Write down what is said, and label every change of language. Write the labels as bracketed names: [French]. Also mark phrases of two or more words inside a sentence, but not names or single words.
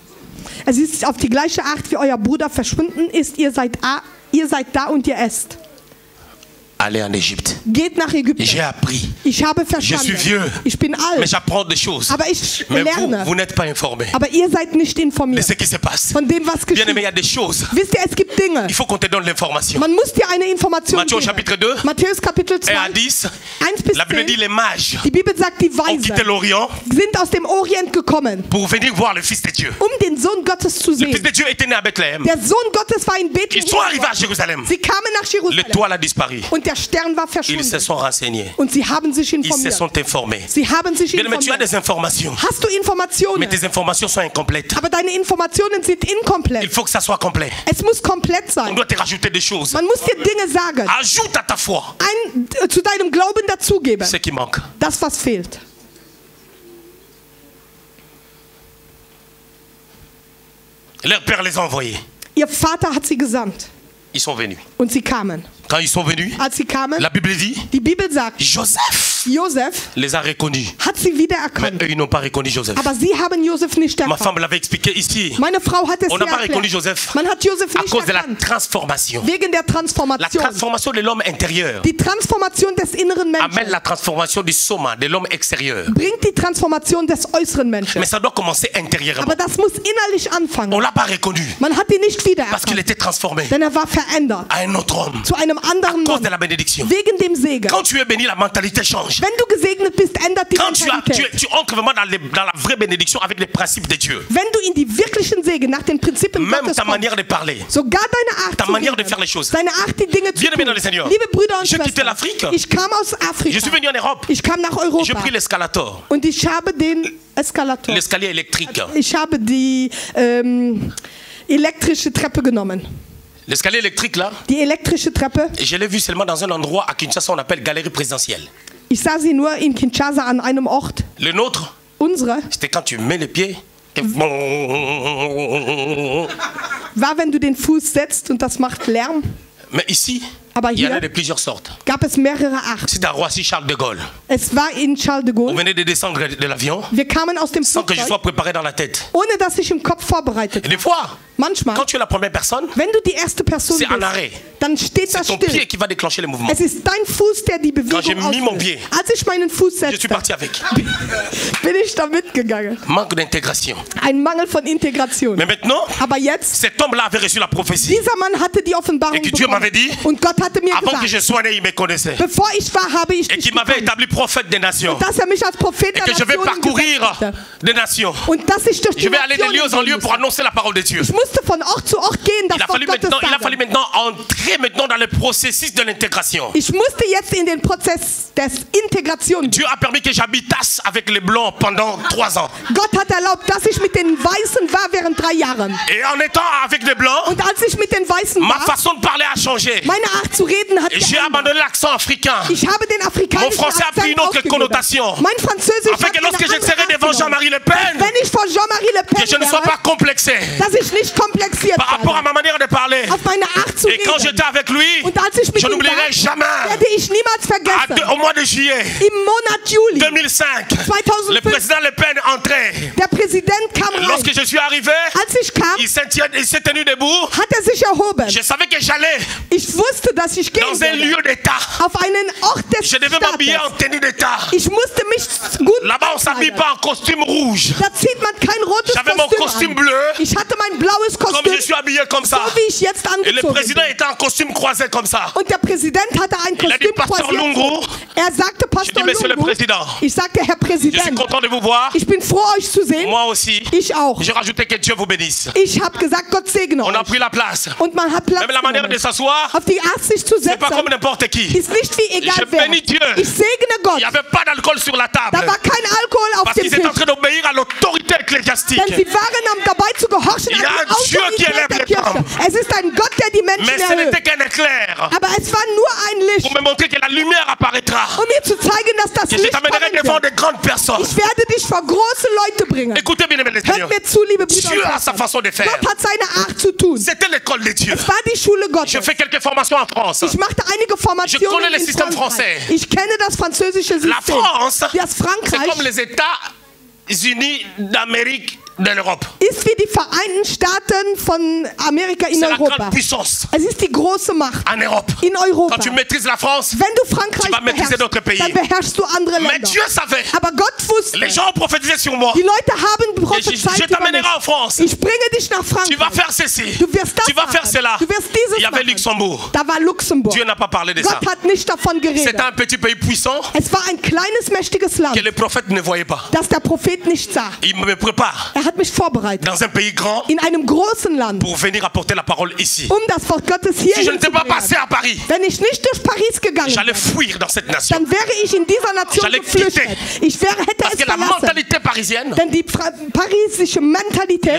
[German] Es ist auf die gleiche Art, wie euer Bruder verschwunden ist. Ihr seid da und ihr esst. [French] Allez en Égypte. [German] Geht nach Ägypten. [French] J'ai appris. [German] Ich habe [French] Je suis [German] verstanden. [French] vieux. [German] Ich bin [French] Mais [German] alt. [French] j'apprends des choses. [German] Aber ich [French] Mais [German] lerne. [French] vous n'êtes pas informés [German] Aber ihr seid nicht [French] de [German] informiert [French] ce qui se passe. [German] von dem, was [French] Bien aimé, il y [German] geschieht. [French] a des choses. [German] Wisst ihr, es gibt Dinge. [French] Il faut qu'on te donne l'information. [German] Man muss dir eine Information [French] Matthieu [German] geben. [French] chapitre 2, [German] Matthäus Kapitel 2, [French] 1 à 10. [German] 1 bis [French] La Bible dit [German] 10. [French] les mages [German] Die Bibel sagt, die [French] ont quitté [German] Weisen [French] l'Orient [German] sind aus dem Orient gekommen, [French] pour venir voir le Fils de Dieu. [German] den Sohn Gottes zu [French] Le Fils [German] sehen. [French] de Dieu était né à Bethléem. [German] Der Sohn Gottes war in Bethlehem. [French] Ils sont arrivés à Jérusalem. [German] Sie kamen nach [French] Le [German] Jerusalem [French] toit a disparu. [German] und der Stern war [French] Ils se [German] verschwunden. [French] sont renseignés. [German] Und sie haben sich [French] Ils se [German] informiert. [French] sont informés. [German] Sie haben sich [French] Bien aimé, tu as [German] informiert. [French] des informations. [German] Hast du Informationen? [French] Mais tes informations sont incomplètes. [German] Aber deine Informationen sind [French] Il [German] inkomplett. [French] faut que ça soit complet. [German] Es muss komplett [French] On [German] sein. [French] doit te rajouter des choses. [German] Man muss dir Dinge sagen. [French] Ajoute à ta foi [German] Zu deinem Glauben dazugeben. [French] ce qui manque. [German] Das, was fehlt. [French] Leur père les a envoyés. [German] Ihr Vater hat sie gesandt. [French] Ils sont venus. [German] Und sie kamen. [French] Quand ils sont venus, [German] Als sie kamen, [French] la Bible dit, [German] die Bibel sagt, [French] Joseph [German] Josef [French] les a reconnus. [German] hat sie [French] Mais [German] wiedererkannt. [French] eux, ils n'ont pas reconnu Joseph. [German] Aber sie haben Josef nicht [French] Ma [German] erkannt. [French] femme l'avait expliqué ici. [German] Meine Frau hat es [French] On [German] hier [French] n'a pas reconnu [German] erklärt. [French] Joseph [German] Man hat Josef [French] à [German] nicht [French] cause de la [German] erkannt. [French] transformation. [German] Wegen der [French] La [German] Transformation. [French] transformation de l'homme intérieur [German] Die Transformation des inneren [French] amène [German] Menschen [French] la transformation du soma, de l'homme extérieur. [German] bringt die Transformation des äußeren Menschen. [French] Mais ça doit commencer intérieurement. [German] Aber das muss innerlich [French] On [German] anfangen. [French] ne l'a pas reconnu [German] Man hat ihn nicht [French] parce qu'il [German] wiedererkannt. [French] était transformé [German] Denn er war verändert [French] à un autre homme [German] zu einem [French] à [German] anderen [French] cause de [German] Mann. [French] la bénédiction. [German] Wegen dem Segen. [French] Quand tu es béni, la mentalité change. change. [German] Wenn du gesegnet bist, ändert die [French] Quand [German] Mentalität. [French] tu entres vraiment dans la vraie bénédiction avec les principes de Dieu. [German] Wenn du in die wirklichen Segen nach den Prinzipien [French] Même [German] Gottes [French] ta [German] kommst, [French] manière de parler. [German] sogar deine Art [French] Ta [German] zu [French] manière de [German] reden, [French] faire les choses. [German] deine Art, die Dinge zu [French] Bien-aimés [German] tun. [French] dans le Seigneur. [German] Liebe Brüder und [French] Je quittais [German] Schwestern, [French] l'Afrique. [German] ich kam aus [French] Je [German] Afrika. [French] suis venu en Europe. [German] Ich kam nach [French] J'ai [German] Europa [French] pris l'escalator. [German] und ich habe den Eskalator. [French] L'escalier électrique. [German] Ich habe die elektrische Treppe genommen. [French] L'escalier électrique là, [German] Die elektrische Treppe. [French] je l'ai vu seulement dans un endroit à Kinshasa, on appelle galerie présidentielle. [German] Ich sah sie nur in Kinshasa an einem Ort. [French] Le nôtre, [German] Unsere [French] c'était quand tu mets les pieds. [German] war, wenn du den Fuß setzt und das macht Lärm. [French] Mais ici, [German] Aber [French] il y en a [German] hier [French] de plusieurs sortes. [German] gab es mehrere Arten. [French] C'est à Roissy-Charles de Gaulle. [German] Es war in Charles de [French] On [German] Gaulle. [French] venait de descendre de l'avion [German] Wir kamen aus dem [French] sans que je [German] Flugzeug, [French] sois préparé dans la tête. [German] ohne dass ich im Kopf vorbereitet [French] Et [German] war. [French] des fois, [German] Manchmal, [French] quand tu es la première personne, [German] wenn du die erste Person [French] c'est en [German] bist, [French] arrêt. [German] dann steht [French] C'est [German] das [French] ton pied [German] still. [French] qui va déclencher les mouvements. [German] Es ist dein Fuß, der die [French] Quand j'ai [German] Bewegung [French] mis mon pied, [German] ausführt. Als ich meinen Fuß [French] je suis [German] setzte, [French] parti avec. [German] bin ich da mitgegangen. [French] Manque d'intégration. [German] Ein Mangel von Integration. [French] Mais maintenant, [German] Aber jetzt, [French] cet homme-là avait reçu la prophétie. [German] dieser Mann hatte die Offenbarung [French] Et que Dieu [German] bekommen. [French] m'avait dit, [German] Und Gott hatte mir [French] Avant que je [German] gesagt, [French] sois né, il me connaissait. [German] bevor ich war, habe ich [French] Et [German] dich [French] qu'il m'avait [German] gekannt. [French] établi prophète des nations. [German] Dass er mich als Prophet [French] Et [German] der [French] que je vais [German] Nationen [French] parcourir [German] gesetzt hatte. [French] des nations. [German] Und dass ich durch die [French] Je vais aller de lieu [German] Nationen [French] en [German] gehen [French] lieu pour [German] musste. [French] annoncer la parole de Dieu. [German] Ich musste von Ort zu Ort gehen, das [French] Il a [German] Wort Gottes [French] fallu [German] sagen. [French] maintenant entrer maintenant dans le processus de l'intégration. [German] Ich musste jetzt in den Prozess des Integration gehen. [French] Dieu a permis que j'habitasse avec les blancs pendant 3 ans. [German] Gott hat erlaubt, dass ich mit den Weißen war während 3 Jahren. [French] Et en étant avec les blancs, [German] Und als ich mit den Weißen [French] ma [German] war, [French] façon de parler a changé. [German] meine Art zu reden hat [French] Et j'ai [German] geändert. [French] abandonné l'accent africain. [German] Ich habe den afrikanischen [French] Mon français a pris [German] Akzent [French] une autre [German] aufgegeben. [French] connotation. [German] Mein Französisch [French] Afin [German] hat [French] que [German] eine [French] lorsque je [German] andere [French] serai [German] Art [French] devant [German] genommen. [French] Jean-Marie Le Pen, [German] Wenn ich vor Jean-Marie Le Pen [French] que je ne sois [German] wäre, [French] pas complexé [German] dass ich nicht komplexiert [French] par rapport à [German] werde [French] ma manière de parler. [German] auf meine Art zu [French] Et quand [German] reden. [French] j'étais avec lui, [German] Und als ich mit [French] je [German] ihm [French] n'oublierai [German] war, [French] jamais. [German] werde ich niemals vergessen. [French] Au mois de juillet [German] Im Monat Juli, [French] 2005, [German] 2005, [French] le président Le Pen entrait. [German] der Präsident kam rein. [French] Lorsque je suis arrivé, [German] Als ich kam, [French] il s'est tenu debout. [German] hat er sich erhoben. [French] Je savais que j'allais [German] Ich wusste, dass ich gehen [French] dans un [German] werde. [French] lieu d'État. [German] Auf einen Ort des [French] Je devais m'habiller en [German] Staates. [French] tenue d'État. [German] Ich musste mich gut [French] Là-bas, on s'habille [German] kleiden. [French] pas en costume rouge. [German] Da zieht man kein rotes [French] J'avais mon [German] Kostüm [French] costume [German] an. [French] bleu, [German] Ich hatte mein blaues [French] comme [German] Kostüm, [French] je suis habillé comme [German] so [French] ça. [German] wie ich jetzt [French] Et le [German] angezogen [French] président [German] bin. [French] était en costume croisé comme ça. [German] Und der Präsident hatte ein [French] Il a dit, [German] Kostüm [French] Pastor [German] croisiert. [French] Lungu. [German] Er sagte, [French] Je dis, [German] Pastor [French] Monsieur le [German] Lungu, [French] Président, [German] ich sagte, Herr [French] je suis [German] Präsident, [French] content de vous voir. [German] ich bin froh, euch zu sehen. [French] Moi aussi. [German] Ich auch. [French] Je rajoutais que Dieu vous bénisse. [German] Ich habe gesagt, Gott segne [French] On a [German] euch. [French] pris la place. [German] Und man hat Platz [French] Même la manière de [German] genommen. [French] s'asseoir, [German] Auf die Art, sich zu [French] c'est pas comme [German] setzen, [French] n'importe qui. [German] ist nicht wie egal [French] Je [German] wer. [French] bénis Dieu. [German] Ich segne Gott. [French] Il n'y avait pas d'alcool sur la table. [German] Da war kein Alkohol auf [French] Parce [German] dem [French] qu'ils étaient en [German] Tisch. [French] train d'obéir à l'autorité ecclésiastique. [German] Denn sie waren dabei zu gehorchen [French] Il y a [German] an [French] un [German] die [French] Dieu qui [German] Autorität [French] élève [German] der [French] les [German] Kirche. [French] hommes. [German] Es ist ein Gott, der die Menschen [French] Mais ce n'était [German] erhöht. [French] qu'un éclair [German] Aber es war nur ein Licht, [French] pour me montrer que la lumière apparaîtra. [German] um mir zu zeigen, dass das [French] Que je [German] Licht [French] t'amènerai [German] kommen [French] devant [German] wird. [French] de grandes personnes. [German] Ich werde dich vor große Leute bringen. [French] Écoutez bien, mes [German] Hört [French] Seigneur. [German] mir zu, liebe Brüder [French] Dieu [German] und [French] a sa [German] Schwestern. [French] façon de faire. [German] Gott hat seine Art zu tun. [French] C'était l'école de Dieu. [German] Es war die Schule Gottes. [French] Je fais quelques formations en France. [German] Ich machte einige [French] Je [German] Formationen [French] connais le [German] in [French] système [German] Frankreich. [French] français. [German] Ich kenne das französische [French] La [German] System. [French] France, [German] Das [French] c'est [German] Frankreich [French] comme les États-Unis d'Amérique de l'Europe. [German] ist wie die Vereinten Staaten von Amerika in [French] C'est la grande [German] Europa. [French] puissance [German] Es ist die große Macht [French] en Europe. [German] in Europa. [French] Quand tu maîtrises la France, [German] Wenn du Frankreich [French] Tu vas maîtriser d'autres pays. [German] beherrschst, dann beherrschst du andere [French] mais [German] Länder. [French] Dieu savait. [German] Aber Gott wusste, [French] Les gens ont prophétisé sur moi. [German] die Leute haben [French] Je [German] prophezeit über [French] t'amènerai [German] mich. [French] en France. [German] Ich bringe dich nach [French] Tu vas [German] Frankreich. [French] faire ceci. [German] Du wirst das [French] Tu vas faire [German] machen. [French] cela. [German] Du wirst dieses [French] Il y avait [German] machen. [French] Luxembourg. [German] Da war Luxemburg. [French] Dieu n'a pas parlé de ça. [German] Gott hat nicht davon geredet. [French] C'était un petit pays puissant [German] Es war ein kleines, mächtiges Land, [French] que les prophètes ne voyaient pas. [German] das der Prophet nicht sah. [French] Il me prépare [German] Er hat mich vorbereitet. [French] dans un pays grand [German] In einem großen Land, [French] pour venir apporter la parole ici. [German] das Wort Gottes hier [French] Si je n'étais pas passé [German] hinzubringen. [French] à Paris, [German] Wenn ich nicht durch Paris gegangen [French] j'allais [German] wäre, [French] fuir dans cette nation. [German] dann wäre ich in dieser Nation [French] J'allais [German] geflüchtet. [French] quitter. [German] Hätte [French] Parce [German] es [French] que la [German] verlassen. [French] mentalité parisienne, [German] Denn die parisische [French] les [German] Mentalität,